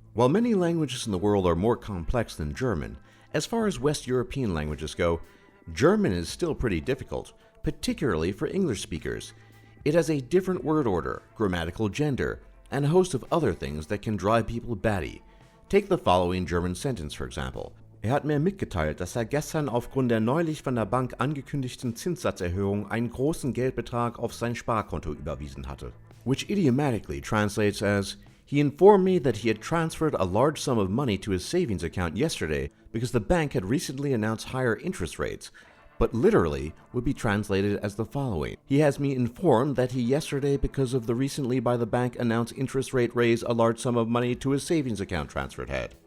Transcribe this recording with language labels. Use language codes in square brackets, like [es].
[en] While many languages in the world are more complex than German, as far as West European languages go, German is still pretty difficult, particularly for English speakers. It has a different word order, grammatical gender, and a host of other things that can drive people batty. Take the following German sentence, for example. [de] Hat mir mitgeteilt, dass gestern aufgrund der neulich von der Bank angekündigten Zinssatzerhöhung einen großen Geldbetrag auf sein Sparkonto überwiesen hatte. [en] Which idiomatically translates as, he informed me that he had transferred a large sum of money to his savings account yesterday because the bank had recently announced higher interest rates, but literally would be translated as the following. He has me informed that he yesterday, because of the recently by the bank announced interest rate raise, a large sum of money to his savings account transferred had.